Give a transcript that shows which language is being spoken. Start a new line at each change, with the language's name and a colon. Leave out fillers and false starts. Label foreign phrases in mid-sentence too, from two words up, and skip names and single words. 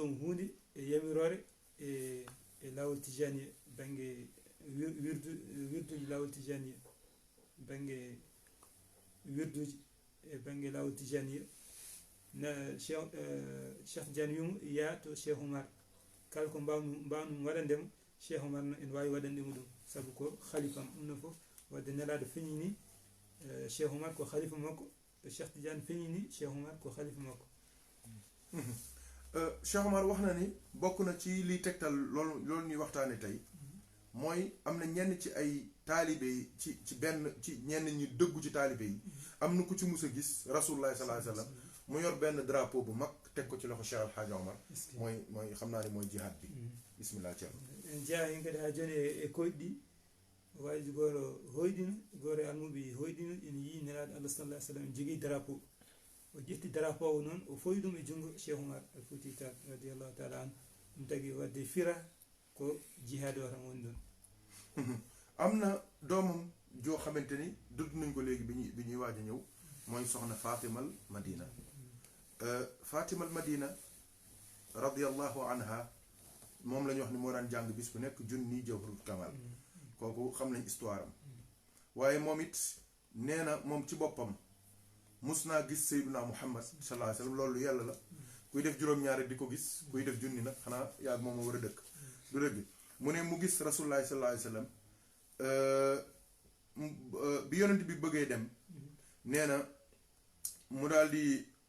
Fula: mo hunde e yamirore e lawol tijani banggue wirduji lawol tijani banggue wirduji e banggue lawol tijani na Cheikh Tidiane wimo yaa to Cheikh Oumar kala ko mbawnu waɗandemo Cheikh Oumar no ene wawi waɗandemo ɗum saabu ko khalifam ɗum no fof wadde nelaɗo feñini Cheikh Oumar ko khalifa makko Cheikh Tidiane feñini Cheikh Oumar ko khalifa makko
Wolof: Cheikh Oumar wax na ni bokk na ci liy tegtal loolu ñuy waxtaane tey mooy am na ñenn ci ay taalibe yi ci benn ci ñenn ñi dëggu ci taalibe yi am na ku ci mus a gis Rasulullah
Arabic: صلى الله عليه وسلم
Wolof: mu yor benn drapeau bu mag teg ko ci loxo Cheikh El Hadj Omar mooy xam naa ne mooy jihad bi bismillah Thierno
Fula: jeeya hen kadi ha joni e koyɗi ɗi waji goto hoyɗino goto e almuɓe hoyɗino ene yii nelaɗo Allah
Arabic: صلى الله عليه وسلم
Fula: jogui drapeau o ƴetti drapeau o noon o foyi ɗum e jungo Cheikh Oumar Al Fouti Tall
Arabic: رضي الله تعالى عن
Fula: ɗum tagui wadde fira ko jihad o tan woni ɗon
Wolof: am na doomam joo xamante ni dudd nañ ko léegi bi ñuy waaj a ñëw mooy soxna Fatimal Madina Fatimal Madina
Arabic: رضي الله عنها
Wolof: moom la ñu wax ni moo daan jàng bis bu nekk junni Jawharul Kamal kooku xam nañ histoire am waaye moom it nee na moom ci boppam mus naa gis Seyduna Muhammad
Arabic: صلى الله عليه وسلم
Wolof: loolu yàlla la kuy def juróom-ñaar di ko gis kuy def junni nag xanaa yàgg moom moo war a dëkk du dëgg mu ne mu gis Rasulullah
Arabic: صلى الله عليه وسلم
Wolof: bi yonent bi bëggee dem nee na mu daal di